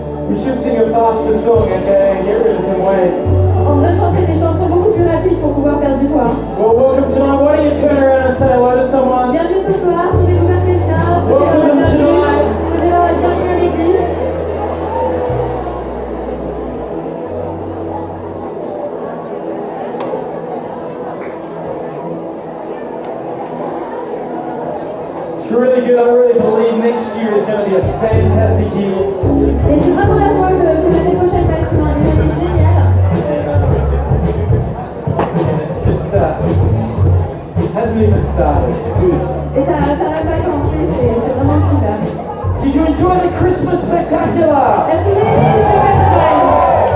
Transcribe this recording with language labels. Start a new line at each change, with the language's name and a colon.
English: We should sing a faster song and get rid of some weight.
French: On devrait chanter des chansons beaucoup plus rapides pour pouvoir perdre du poids.
English: Well, welcome tonight. Why don't you turn around and say hello to someone?
French: Bienvenue ce soir, tournez-vous vers quelqu'un,
English: Welcome tonight.
French: souhaitez-leur la bienvenue à l'église.
English: It's really good. I really believe next year is going to be a fantastic year.
French: Et j'ai vraiment la foi que l'année prochaine va être une année géniale.
English: And it's just, hasn't even started. It's good.
French: Et ça n'a même pas commencé, c'est vraiment super.
English: Did you enjoy the Christmas spectacular?
French: Est-ce que vous avez aimé le spectacle de Noël?